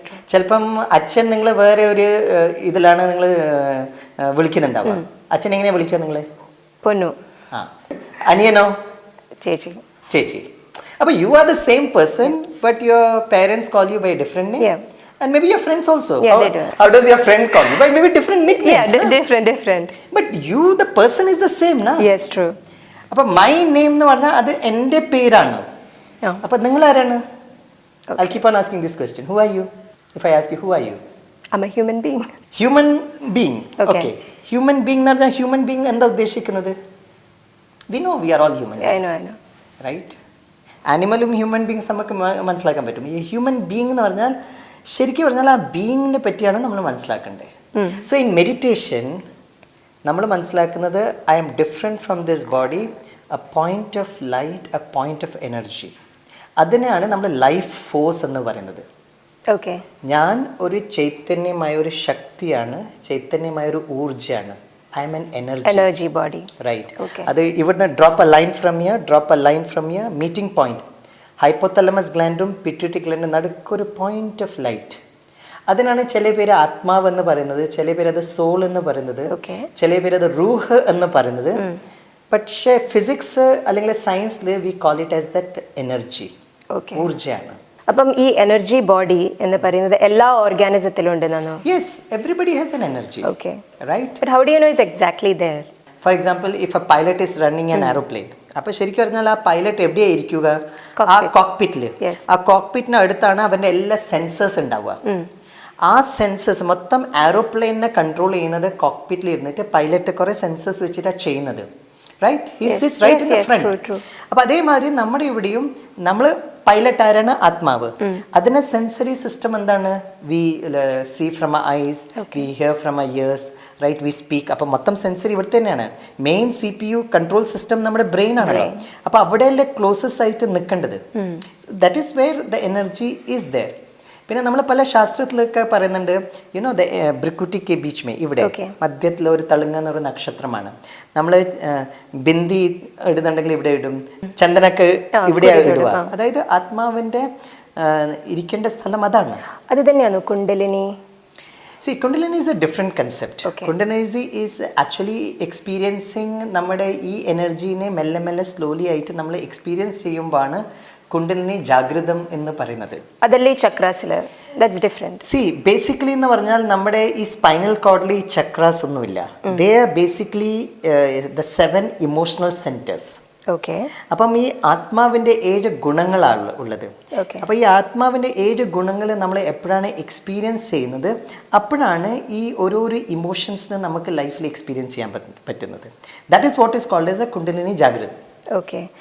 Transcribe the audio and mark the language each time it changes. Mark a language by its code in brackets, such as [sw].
[ml] ചിലപ്പം അച്ഛൻ നിങ്ങൾ വേറെ ഒരു ഇതിലാണ് നിങ്ങൾ വിളിക്കുന്നുണ്ടാവുക. അച്ഛൻ എങ്ങനെയാ വിളിക്കുക നിങ്ങൾ? പൊന്നു. ആ, അനിയനോ? ചേച്ചി. ചേച്ചി. അപ്പോൾ [en] You are the same person but your parents call you by different name. And maybe your friends also. Yeah, they do. How does your friend call you? By maybe different nicknames. Yeah, different. But you, the person is the same, na? Yes, true. [ml] അപ്പോൾ my name എന്ന് പറഞ്ഞാൽ അത് എൻ്റെ പേരാണ്. [en] Oh. [ml] അപ്പോൾ നിങ്ങൾ ആരാണ്? [en] I'll keep on asking this question. Who are you? If I ask you, who are you? I'm a human being. Human being. Okay. Okay. [ml] Human being എന്ന് പറഞ്ഞാൽ human being എന്താ ഉദ്ദേശിക്കുന്നത്? [en] We know we are all human beings. I know. Right. [ml] ആനിമലും human beings നമുക്ക് മനസ്സിലാക്കാൻ പറ്റും. ഈ human being എന്ന് പറഞ്ഞാൽ ശരിക്കും പറഞ്ഞാൽ ആ ബീങ്ങിനെ പറ്റിയാണ് നമ്മൾ മനസ്സിലാക്കേണ്ടത്. [en] so in meditation [ml] നമ്മൾ മനസ്സിലാക്കുന്നത് [en] I am different from this body, a point of light, a point of energy. [ml] അതിനെയാണ് നമ്മൾ ലൈഫ് ഫോഴ്സ് എന്ന് പറയുന്നത്. [en] Okay. [ml] ഞാൻ ഒരു ചൈതന്യമായ ഒരു ശക്തിയാണ്, ചൈതന്യമായ ഒരു ഊർജ്ജമാണ്. [en] I am an energy body. Right. Okay. [ml] അത് ഇവിടുന്ന് [en] drop a line from here, meeting point. [ml] ഹൈപ്പോതലമസ് ഗ്ലാൻഡും pituitary ഗ്ലാൻഡും നടുക്കൊരു point of light. അതിനാണ് ചില പേര് ആത്മാവ് എന്ന് പറയുന്നത്, ചില പേര് അത് സോൾ എന്ന് പറയുന്നത്, ചില പേര് അത് റൂഹ് എന്ന് പറയുന്നത്. പക്ഷേ ഫിസിക്സ് അല്ലെങ്കിൽ സയൻസിൽ [en] we call it as that energy, [ml] ഊർജ്ജമാണ്. അപ്പം ഈ എനർജി ബോഡി എന്ന് പറയുന്നത് എല്ലാ ഓർഗാനിസത്തിലും ഉണ്ടെന്നാണോ? [en] Yes, everybody has an energy. Okay. Right? But how do you know it's exactly there? For example, if a pilot is running an aeroplane, [ml] അപ്പോൾ ശരിക്കും പറഞ്ഞാൽ ആ പൈലറ്റ് എവിടെയാണ് ഇരിക്കുക? ആ കോക്പിറ്റിൽ. ആ കോക്പിറ്റിന് അടുത്താണ് അവൻ്റെ എല്ലാ സെൻസേഴ്സ് ഉണ്ടാവുക. ആ സെൻസേഴ്സ് മൊത്തം എയറോപ്ലെയിനെ കൺട്രോൾ ചെയ്യുന്നത് കോക്പിറ്റിൽ ഇരുന്നിട്ട് പൈലറ്റ് കുറേ സെൻസേഴ്സ് വെച്ചിട്ടാണ് ചെയ്യുന്നത്. Right? [en] He sits right in the front. [ml] അപ്പോൾ അതേമാതിരി നമ്മുടെ ഇവിടെയും നമ്മൾ പൈലറ്റ് ആരാണ്? ആത്മാവ്. അതിന് സെൻസറി സിസ്റ്റം എന്താണ്? [en] We see from a eyes, we hear from a ears, right, we speak. [ml] അപ്പം മൊത്തം സെൻസറി ഇവിടെ തന്നെയാണ്. മെയിൻ CPU കൺട്രോൾ സിസ്റ്റം നമ്മുടെ ബ്രെയിൻ ആണല്ലോ. അപ്പോൾ അവിടെയല്ലേ ക്ലോസസ്റ്റ് ആയിട്ട് നിൽക്കേണ്ടത്. [en] That is where the energy is there. [ml] പിന്നെ നമ്മൾ പല ശാസ്ത്രത്തിലൊക്കെ പറയുന്നുണ്ട്, you know [hi] the ബ്രിക്കുട്ടി K beach may, [ml] ഇവിടെ മധ്യത്തിൽ ഒരു തളുങ്ങ എന്നൊരു നക്ഷത്രമാണ്. നമ്മൾ ബിന്ദി ഇടുന്നുണ്ടെങ്കിൽ ഇവിടെ ഇടും, ചന്ദനക്ക് ഇവിടെ ഇടുക. അതായത് ആത്മാവിൻ്റെ ഇരിക്കേണ്ട സ്ഥലം അതാണ്. അത് തന്നെയാണോ kundalini? [en] See, Kundalini is a different concept. Kundalini is actually experiencing [ml] നമ്മുടെ ഈ എനർജീനെ മെല്ലെ മെല്ലെ സ്ലോലി ആയിട്ട് നമ്മൾ എക്സ്പീരിയൻസ് ചെയ്യുമ്പോഴാണ് കുണ്ടലിനി ജാഗ്രതം എന്ന് പറയുന്നത്. അതല്ലേ ചക്രാസില്? [en] That's different. [ml] See, basically എന്ന് പറഞ്ഞാൽ നമ്മുടെ ഈ സ്പൈനൽ കോഡിൽ ഈ ചക്രാസ് ഒന്നുമില്ല. [en] They are basically the 7 emotional centers. Okay. [ml] അപ്പം ഈ ആത്മാവിൻ്റെ 7 ഗുണങ്ങളാണ് ഉള്ളത്. അപ്പോൾ ഈ ആത്മാവിൻ്റെ 7 ഗുണങ്ങൾ നമ്മൾ എപ്പോഴാണ് എക്സ്പീരിയൻസ് ചെയ്യുന്നത്, അപ്പോഴാണ് ഈ ഓരോരോ ഇമോഷൻസിനെ നമുക്ക് ലൈഫിൽ എക്സ്പീരിയൻസ് ചെയ്യാൻ പറ്റുന്നത്. [en] That is what is called as a kundalini ജാഗ്രത. Okay.